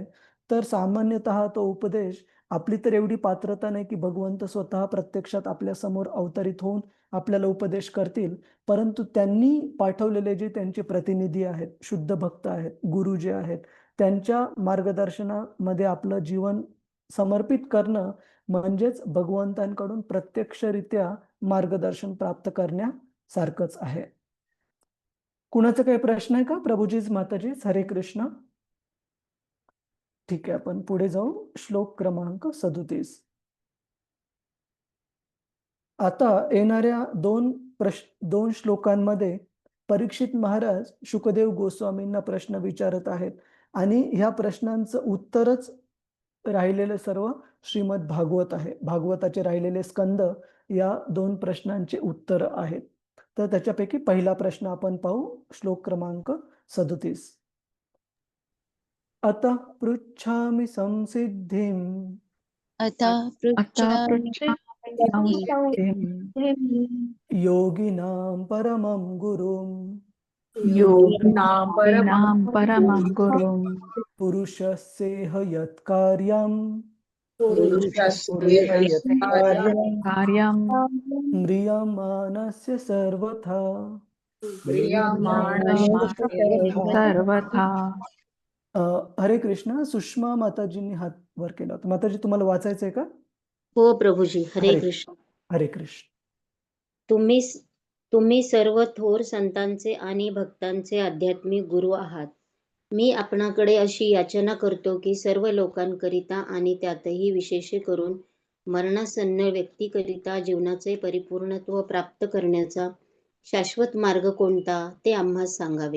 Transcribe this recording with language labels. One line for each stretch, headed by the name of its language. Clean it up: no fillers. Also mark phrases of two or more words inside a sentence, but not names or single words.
Marathi: तर सामान्यतः तो उपदेश, आपली तर एवढी पात्रता नाही की भगवंत स्वतः प्रत्यक्षात आपल्या समोर अवतरित होऊन आपल्याला उपदेश करतील, परंतु त्यांनी पाठवलेले जे त्यांचे प्रतिनिधी आहेत, शुद्ध भक्त आहेत, गुरु जे आहेत, त्यांच्या मार्गदर्शनामध्ये आपलं जीवन समर्पित करणं म्हणजेच भगवंतांकडून प्रत्यक्षरित्या मार्गदर्शन प्राप्त करण्यासारखंच आहे. कुणाचा काही प्रश्न आहे का? प्रभुजीच, माताजीच, हरे कृष्ण. ठीक आहे, आपण पुढे जाऊ. श्लोक क्रमांक 37. आता येणाऱ्या दोन श्लोकांमध्ये परीक्षित महाराज शुकदेव गोस्वामींना प्रश्न विचारत आहेत आणि ह्या प्रश्नांचं उत्तरच राहिलेलं सर्व श्रीमद भागवत आहे. भागवताचे राहिलेले स्कंद या 2 प्रश्नांचे उत्तर आहेत. तर त्याच्यापैकी पहिला प्रश्न आपण पाहू. श्लोक क्रमांक 37.
Sanskrit: अतः पृच्छामि संसिद्धिं योगिनां परमं गुरुं योगिनां परमं गुरुं पुरुषस्येह यत्कार्यं कार्यं म्रियमाणस्य सर्वथा. सर्वथा.
Marathi: हरे कृष्ण. सुषमा माताजींनी हात वर केला होता. माताजी, तुम्हाला वाचायचंय का? हो प्रभूजी. हरे कृष्ण. हरे कृष्ण. तुम्ही तुम्ही सर्व थोर संतांचे आणि भक्तांचे आध्यात्मिक गुरु आहात. मी आपणाकडे अशी याचना करतो की सर्व लोकांकरिता आणि त्यातही विशेष करून मरणासन्न व्यक्तीकरिता जीवनाचे परिपूर्णत्व प्राप्त करण्याचा शाश्वत मार्ग कोणता ते आम्हास सांगावे.